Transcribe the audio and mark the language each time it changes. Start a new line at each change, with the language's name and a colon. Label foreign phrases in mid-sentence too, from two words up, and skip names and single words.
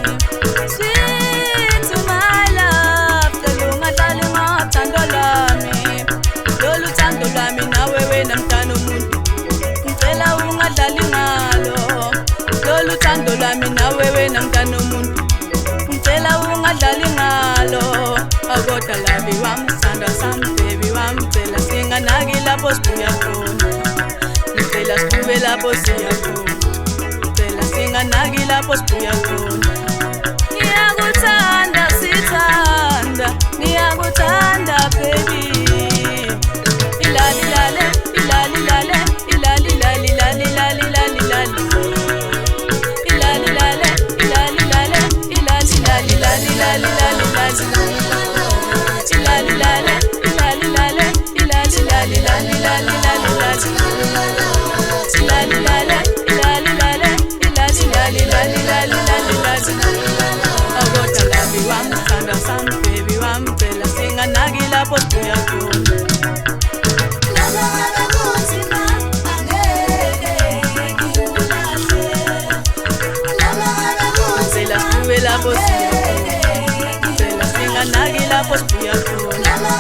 English: Sweet my love,
Zulu: talunga talunga thando lwami. Lolu thando lwami nawe wena mntana umuntu, ngicela ungadlali ngalo. Lolu thando lwami nawe wena mntana umuntu, ngicela ungadlali ngalo. Akodwa labi wami sithanda sami baby wami, ngicela singanaki lapho sibuya khona. Ngicela siqhube lapho siya khona, ngicela singanaki lapho sibuya khona. Ngiyakuthanda sithanda, ngiyakuthanda baby. Ilali lale, ilali lale, ilali lali lali lali lali lali. Ilali lale, ilali lale, ilali lali lali lali lali lali. Ilali lale, ilali lale, ilali lali lali lali lali lali. Ilali lale, ilali lale, ilali lali lali lali lali lali. Akodwa labi wami sithanda sami baby wami, ngicela singanaki lapho sibuya khona. Ngicela siqhube lapho siya khona, ngicela singanaki lapho sibuya khona.